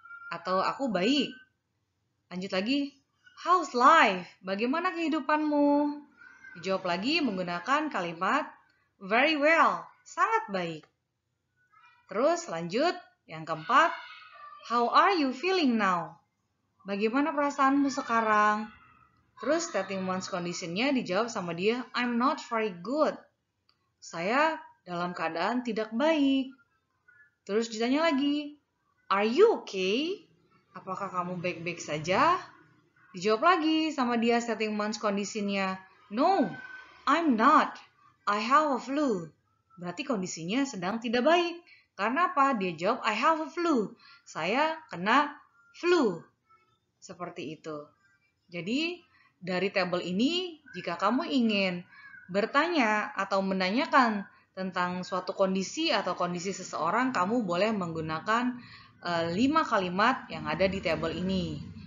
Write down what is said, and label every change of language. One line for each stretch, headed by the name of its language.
Indonesian: Atau aku baik. Lanjut lagi,
English: how's life?
Indonesian: Bagaimana kehidupanmu? Dijawab lagi menggunakan kalimat
English: very well,
Indonesian: sangat baik. Terus lanjut, yang keempat,
English: how are you feeling now?
Indonesian: Bagaimana perasaanmu sekarang? Terus stating one's condition-nya dijawab sama dia,
English: I'm not very good.
Indonesian: Saya dalam keadaan tidak baik. Terus ditanya lagi,
English: are you okay?
Indonesian: Apakah kamu baik-baik saja? Dijawab lagi sama dia stating one's condition-nya,
English: no, I'm not. I have a flu.
Indonesian: Berarti kondisinya sedang tidak baik. Karena apa? Dia jawab,
English: I have a flu.
Indonesian: Saya kena flu. Seperti itu. Jadi, dari tabel ini, jika kamu ingin bertanya atau menanyakan tentang suatu kondisi atau kondisi seseorang, kamu boleh menggunakan 5 kalimat yang ada di tabel ini.